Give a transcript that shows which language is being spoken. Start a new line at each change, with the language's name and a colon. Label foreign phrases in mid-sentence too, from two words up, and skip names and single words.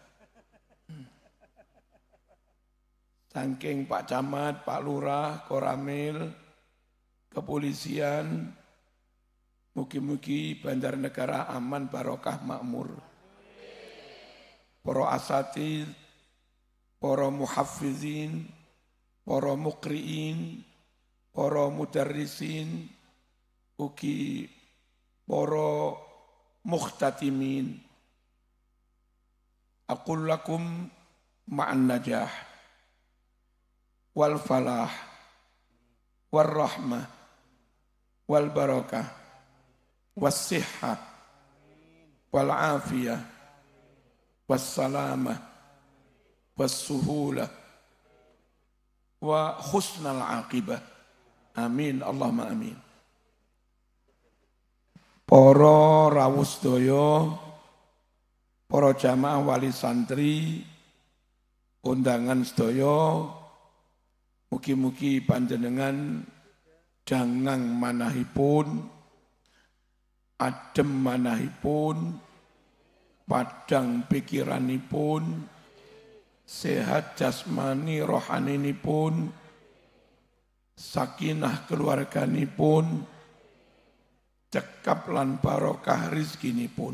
Javanese: Saking Pak Camat, Pak Lurah, Koramil, kepolisian, mugi-mugi Banjarnegara aman, barokah, makmur. Para asatidz, para muhafizin, para muqri'in, para mudarrisin, ugi para mukhtatimin.
Arabic: أقول لكم مع النجاح والفلاح والرحمة والبركة والصحة والعافية والسلامة والسهولة وحسن العاقبة. Amin, اللهم آمين.
Javanese: Para rawuh sedaya, para jamaah wali santri, undangan sedaya, mugi-mugi panjenengan jangang manahipun, adem manahipun, padang pikiranipun, sehat jasmani rohaninipun, sakinah keluarganipun, cekap lan barokah rizkinipun.